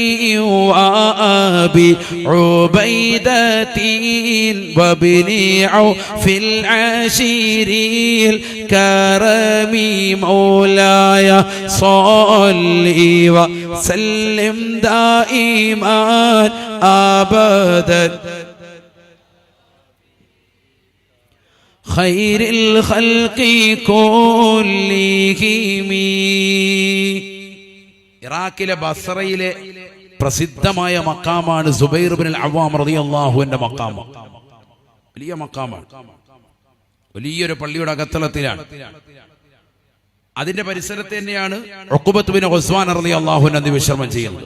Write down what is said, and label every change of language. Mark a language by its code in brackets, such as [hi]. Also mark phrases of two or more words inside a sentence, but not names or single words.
[ar] وأبي عبيدة وابن عوف العشير الكرم مولاي صل وسلم دائما أبدا خير الخلق كلهم. [ml] ഇറാഖിലെ ബസ്രയിലെ പ്രസിദ്ധമായ മക്കാമാണ് സുബൈർ ഇബ്നുൽ അവ്വാം [ar] رضي الله عنه [ml] മക്കാം. വലിയ മക്കാമാണ്, വലിയൊരു പള്ളിയുടെ അകത്തളത്തിലാണ്. അതിന്റെ പരിസരത്ത് തന്നെയാണ് ഉഖബത്ത് ബിൻ ഉസ്മാൻ [ar] رضي الله عنه [ml] വിശ്രമം ചെയ്യുന്നത്.